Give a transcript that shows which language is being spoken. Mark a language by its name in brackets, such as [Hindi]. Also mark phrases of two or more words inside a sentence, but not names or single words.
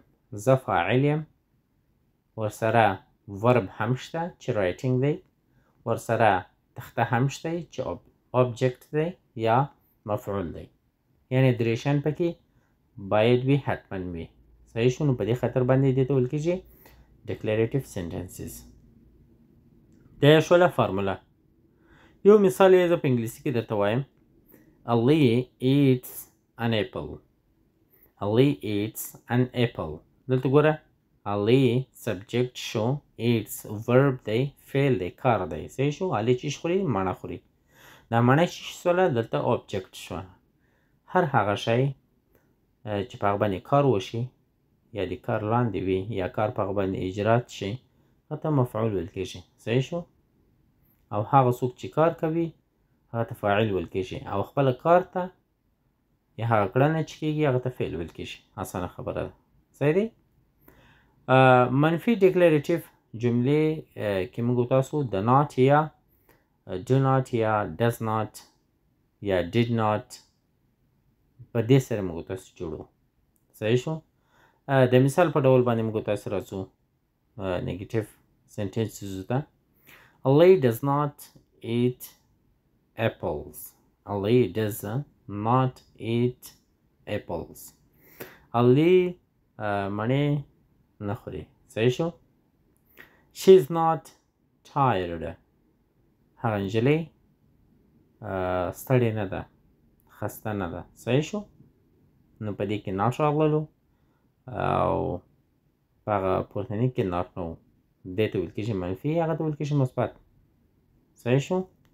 [Pashto] زه فاعل یم. ورسره verb هم شته چې writing دی. ورسره تخته هم شته چې object دی یا مفعول دی. یعنی دریشن پکې باید وي، حتما وي. صحیح شو. نو په دې خاطر باندې دې ته ویل کېږي [English] declarative sentences. [Pashto] دا شوله فارموله. یو مثال یې زه په انګلیسي کې درته وایم. [English] Ali eats an apple. Ali eats an apple. [Pashto] دلته ګوره Ali subject شو، [English] eats verb [Pashto] دی، فعل دی، کار دی. صحیح شو. Ali چیش خوري؟ مڼه خوري. دا مڼه چیش سوله؟ دلته object شوه. هر هغه شی چې په هغه باندې کار وشي یا د کار لاندې وي یا کار په هغه باندې اجرات شي، هغه ته مفعول ویل کېږي. صحیح شو. او هغه څوک چې کار کوي هغه ته فاعل ویل کېږي او خپله کار ته یا هغه کړنه چې کېږي هغه ته فعل ویل کېږي. اسانه خبره ده. صحیح دی. منفي declarative جملې کې موږ تاسو د not یا [English] do not [Pashto] یا [English] does not [Pashto] یا [English] did not [Pashto] په دې سره موږ تاسو جوړو. صحیح شو. د مثال په ډول باندې موږ تاسو راځو [English] negative sentences [Pashto] ته. [English] Ali does not eat apples. Ali does not eat apples. [Pashto] Ali مڼې نه خوري. صحیح شو. [English] She is not tired. [Pashto] هغه نجلۍ ستړې نه ده، خسته نه ده. صحیح شو. نو په دې کې not راغللو او په هغه پورتني کې not نه و. دې ته ویل کېږي منفي، هغه ته ویل کېږي مثبت. صحیح شو.